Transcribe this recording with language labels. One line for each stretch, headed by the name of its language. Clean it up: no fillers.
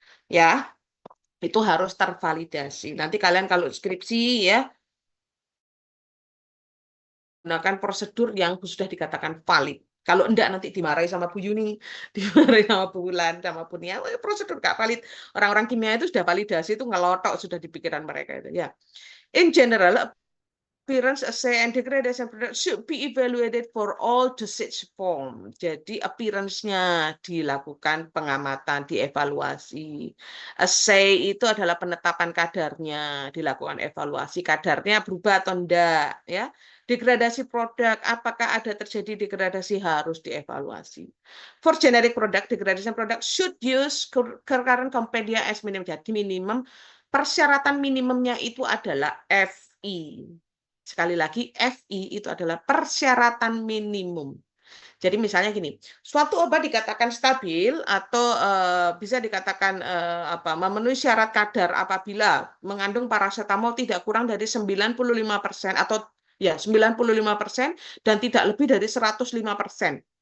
Indonesian: Ya, itu harus tervalidasi. Nanti kalian kalau skripsi ya, gunakan prosedur yang sudah dikatakan valid. Kalau enggak nanti dimarahi sama Bu Yuni, dimarahi sama Bu Wulan, sama Bu Nia, "Wah, prosedur nggak valid." Orang-orang kimia itu sudah validasi, itu ngelotok sudah di pikiran mereka itu.
English: Ya, in general, appearance, assay, and degradation product should be evaluated for all dosage form.
Indonesian: Jadi appearance-nya dilakukan pengamatan, dievaluasi. Assay itu adalah penetapan kadarnya, dilakukan evaluasi kadarnya berubah atau enggak, ya. Degradasi produk, apakah ada terjadi degradasi, harus dievaluasi.
English: For generic product, degradation product should use current compendia as minimum.
Indonesian: Jadi minimum, persyaratan minimumnya itu adalah FI. Sekali lagi, FI itu adalah persyaratan minimum. Jadi misalnya gini, suatu obat dikatakan stabil atau bisa dikatakan memenuhi syarat kadar apabila mengandung paracetamol tidak kurang dari 95% atau ya 95% dan tidak lebih dari 105%.